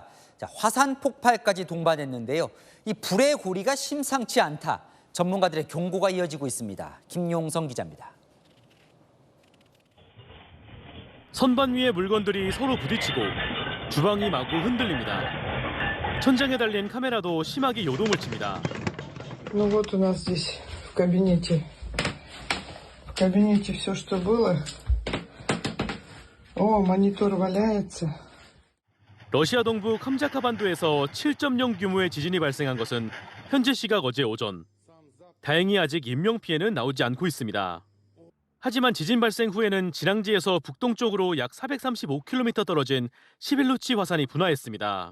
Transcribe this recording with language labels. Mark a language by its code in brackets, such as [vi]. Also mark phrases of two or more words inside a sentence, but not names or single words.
[ko] 화산 폭발까지 동반했는데요. 이 불의 고리가 심상치 않다. 전문가들의 경고가 이어지고 있습니다. 김용성 기자입니다. 선반 위의 물건들이 서로 부딪히고 주방이 마구 흔들립니다. 천장에 달린 카메라도 심하게 요동을 칩니다. [ru] Ну вот у нас здесь в кабинете все, что было. О, монитор валяется. [ko] 러시아 동부 캄자카반도에서 7.0 규모의 지진이 발생한 것은 현지 시각 어제 오전. 다행히 아직 인명피해는 나오지 않고 있습니다. 하지만 지진 발생 후에는 진앙지에서 북동쪽으로 약 435km 떨어진 시빌루치 화산이 분화했습니다.